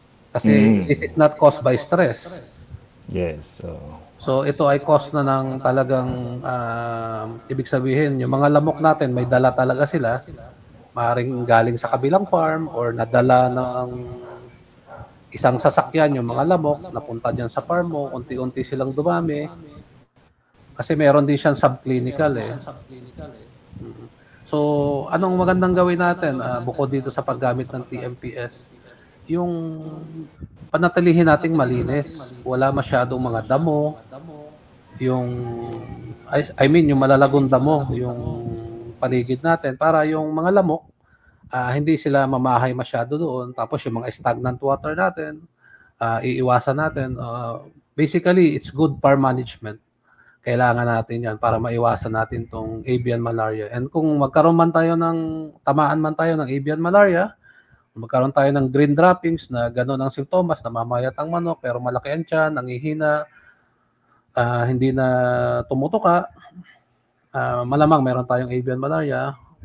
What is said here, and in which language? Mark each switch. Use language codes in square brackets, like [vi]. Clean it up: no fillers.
[tl] Kasi [en] it is not caused by stress. Yes. [tl] So ito ay cause na ng talagang ibig sabihin, yung mga lamok natin may dala talaga sila. Maaaring galing sa kabilang farm or nadala ng isang sasakyan yung mga lamok, napunta dyan sa farm mo, unti-unti silang dumami. Kasi meron din siyang subclinical eh. So anong magandang gawin natin bukod dito sa paggamit ng TMPS? Yung panatilihin nating malinis. Wala masyadong mga damo. Yung yung malalagong damo, yung paligid natin para yung mga lamok hindi sila mamahay masyado doon. Tapos yung mga stagnant water natin, iiwasan natin. [en] Basically, it's good farm management. [tl] Kailangan natin yan para maiwasan natin tong avian malaria. And kung tamaan man tayo ng avian malaria, magkaroon tayo ng green droppings na gano'n ang simptomas, namamayat ang manok pero malaki ang tiyan, nangihina, hindi na tumutuka, malamang meron tayong avian malaria.